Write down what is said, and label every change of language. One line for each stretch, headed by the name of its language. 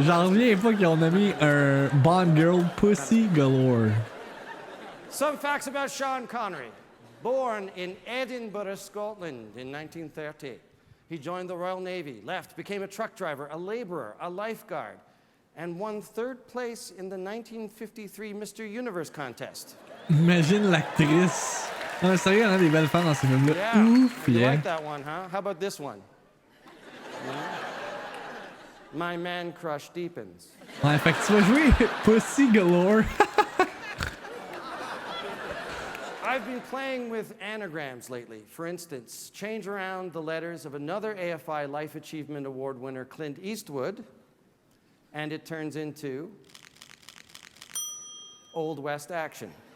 French: J'en reviens pas qu'ils ont nommé un Bond Girl Pussy Galore.
English: Some facts about Sean Connery. Born in Edinburgh, Scotland in 1930. He joined the Royal Navy, left, became a truck driver, a laborer, a lifeguard, and won 3rd place in the 1953 Mr. Universe contest.
French: Imagine l'actrice. Non, sérieux, il y en a des belles femmes dans ces films-là.
English: Yeah,
French: Ouf,
English: you yeah. like that one, huh? How about this one? My man crush deepens.
French: Ouais, fait que tu vas jouer Pussy Galore.
English: I've been playing with anagrams lately. For instance, change around the letters of another AFI Life Achievement Award winner, Clint Eastwood, and it turns into Old West Action.